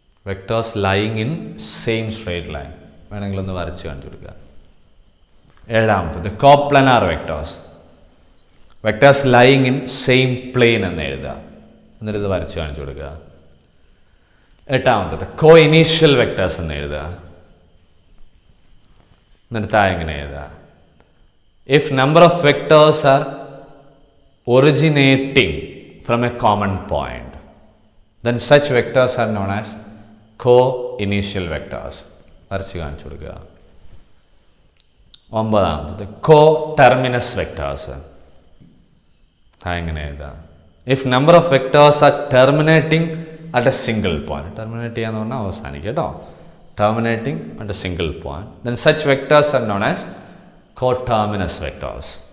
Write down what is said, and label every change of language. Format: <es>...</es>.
<en>vectors lying in same straight line</en> <ml>വേണമെങ്കിൽ ഒന്ന് വരച്ച് കാണിച്ചു കൊടുക്കുക.</ml> <en>7ാമത്തത് coplanar vectors. Vectors lying in same plane</en> <ml>എന്ന് എഴുതുക. എന്നിട്ട് ഇത് വരച്ച് കാണിച്ചു കൊടുക്കുക. 8ാമത്തത് കോ ഇനീഷ്യൽ വെക്ടേഴ്സ് എന്ന് എഴുതുക. എന്നിട്ട് താഴെ എങ്ങനെ എഴുതുക?</ml> <en>If number of vectors are originating from a common point, then such vectors are known as co-initial vectors.</en> <ml>വരച്ച് കാണിച്ചു കൊടുക്കുക.</ml> <en>9ാമത്തത് co-terminus vectors.</en> <ml>എങ്ങനെ എഴുതാം?</ml> <en>If number of vectors are terminating at a single point.</en> <ml>Terminate ചെയ്യാന്ന് പറഞ്ഞാൽ അവസാനിക്കുക കേട്ടോ.</ml> <en>Terminating at a single point, then such vectors are known as co-terminus vectors.</en>